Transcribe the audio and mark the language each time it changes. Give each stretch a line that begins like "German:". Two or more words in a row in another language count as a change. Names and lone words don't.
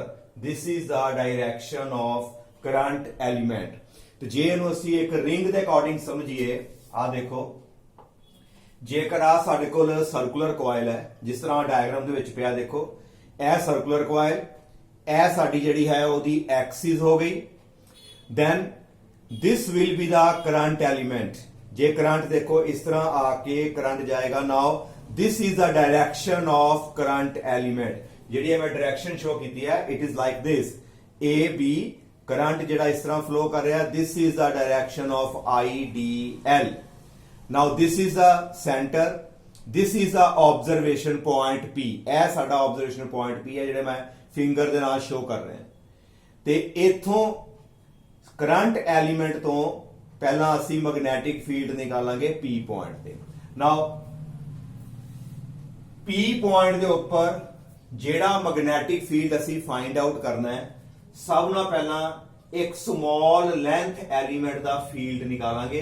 English: This is the direction of current element.
Punjabi: ਤੇ ਜੇ ਇਹਨੂੰ ਅਸੀਂ ਇੱਕ ਰਿੰਗ ਦੇ ਅਕੋਰਡਿੰਗ ਸਮਝੀਏ ਆ ਦੇਖੋ ਜੇਕਰ ਆ ਸਾਡੇ ਕੋਲ
English: circular coil
Punjabi: ਹੈ ਜਿਸ ਤਰ੍ਹਾਂ ਡਾਇਗਰਾਮ ਦੇ ਵਿੱਚ ਪਿਆ ਦੇਖੋ ਇਹ
English: circular coil
Punjabi: ਇਹ ਸਾਡੀ ਜਿਹੜੀ ਹੈ ਉਹਦੀ ਐਕਸਿਸ ਹੋ ਗਈ।
English: then this will be the current element।
Punjabi: ਜੇ ਕਰੰਟ ਦੇਖੋ ਇਸ ਤਰ੍ਹਾਂ ਆ ਕੇ ਕਰੰਟ ਜਾਏਗਾ।
English: ਨਾਓ this is the direction of current element।
Punjabi: ਜਿਹੜੀ ਮੈਂ
English: direction show
Punjabi: ਕੀਤੀ ਹੈ
English: it is like this AB
Punjabi: ਕਰੰਟ ਜਿਹੜਾ ਇਸ ਤਰ੍ਹਾਂ ਫਲੋ ਕਰ ਰਿਹਾ
English: this is the direction of IDL। now this is the center, this is the observation point P।
Punjabi: ਇਹ ਸਾਡਾ
English: observation point P
Punjabi: ਹੈ ਜਿਹੜਾ ਮੈਂ ਫਿੰਗਰ ਦੇ ਨਾਲ ਸ਼ੋ ਕਰ ਰਿਹਾ ਤੇ ਇਥੋਂ
English: current element
Punjabi: ਤੋਂ ਪਹਿਲਾਂ ਅਸੀਂ
English: magnetic field
Punjabi: ਨਿਕਾਲਾਂਗੇ
English: P point
Punjabi: ਤੇ।
English: now P point
Punjabi: ਦੇ ਉੱਪਰ ਜਿਹੜਾ
English: magnetic field
Punjabi: ਅਸੀਂ
English: find out
Punjabi: ਕਰਨਾ ਹੈ ਸਭ ਨਾਲ ਪਹਿਲਾਂ ਇੱਕ
English: small length element
Punjabi: ਦਾ ਫੀਲਡ ਨਿਕਾਲਾਂਗੇ।